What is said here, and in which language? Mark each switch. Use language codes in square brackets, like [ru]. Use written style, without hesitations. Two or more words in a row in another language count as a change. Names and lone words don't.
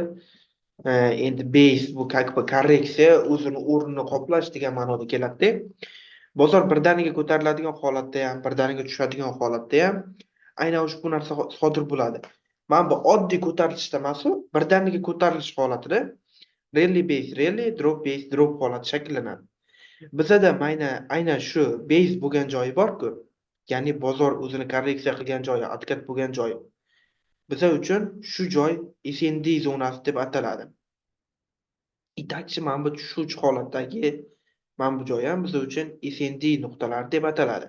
[uz] Endi base bu [ru] как бы [uz] korreksiya, o'zini o'rnini qoplash degan ma'noda keladi. Bozor birdaniga ko'tariladigan holatda ham, birdaniga tushadigan holatda ham aynan ushbu narsa sodir bo'ladi. Mana bu oddiy ko'tarilishda emas, birdaniga ko'tarilish holatida [en] rally base rally, drop base drop [uz] holati shakllanadi. Bizada aynan shu base bo'lgan joyi bor-ku. ya'ni bozor o'zini korreksiya qilgan joyi, откат bo'lgan joyi. Bizlar uchun shu joy SND zonasi deb ataladi. Yetakchi mana bu tushuvchi holatdagi mana bu joy ham bizlar uchun SND nuqtalari deb ataladi.